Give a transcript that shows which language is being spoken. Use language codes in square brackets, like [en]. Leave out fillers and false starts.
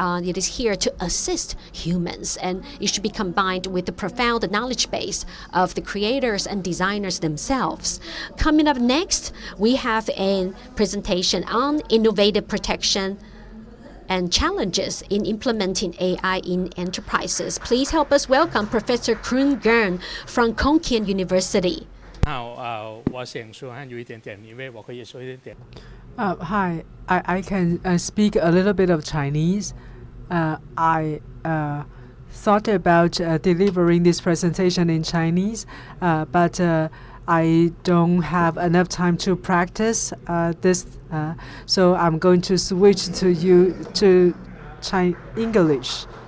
[en] It is here to assist humans, and it should be combined with the profound knowledge base of the creators and designers themselves. Coming up next, we have a presentation on innovative protection and challenges in implementing AI in enterprises. Please help us welcome Professor Kroon Gern from Konkien University. [zh] 我想说汉语一点点，因为我可以说一点点。 [en] Hi, I can speak a little bit of Chinese. I thought about delivering this presentation in Chinese, but I don't have enough time to practice this, so I'm going to switch to English.